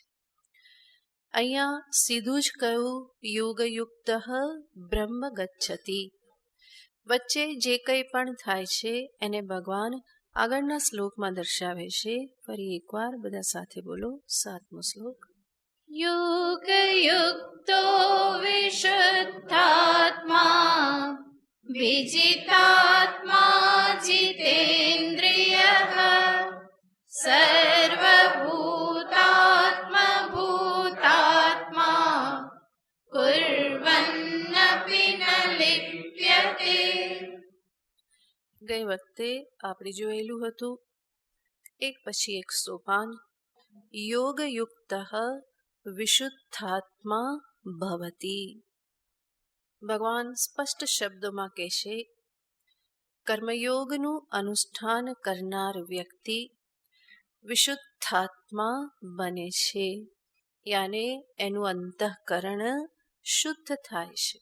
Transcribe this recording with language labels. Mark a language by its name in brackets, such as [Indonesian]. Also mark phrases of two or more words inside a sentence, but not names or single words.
[Gujarati] અહીંયા સીધું જ કહ્યું [Sanskrit] योगयुक्त ब्रह्म गच्छति. [Gujarati] વચ્ચે જે કંઈ પણ થાય છે એને ભગવાન આગળના શ્લોકમાં દર્શાવે છે, ફરી એકવાર બધા સાથે બોલો, 7મો શ્લોક. [Sanskrit] योगयुक्तो विशुद्धात्मा विजितात्मा जितेन्द्रियः सर्वभूतात्मभूतात्मा कुर्वन्नपि न लिप्यते. [Gujarati] ગઈ વખતે આપણે જોયેલું હતું, એક પછી એક સોપાન. [Sanskrit] योगयुक्त विशुद्धात्मा भवति. [Gujarati] ભગવાન સ્પષ્ટ શબ્દોમાં કહેશે, કર્મયોગનું અનુષ્ઠાન કરનાર વ્યક્તિ વિશુદ્ધાત્મા બને છે, યાને એનું અંતઃકરણ શુદ્ધ થાય છે.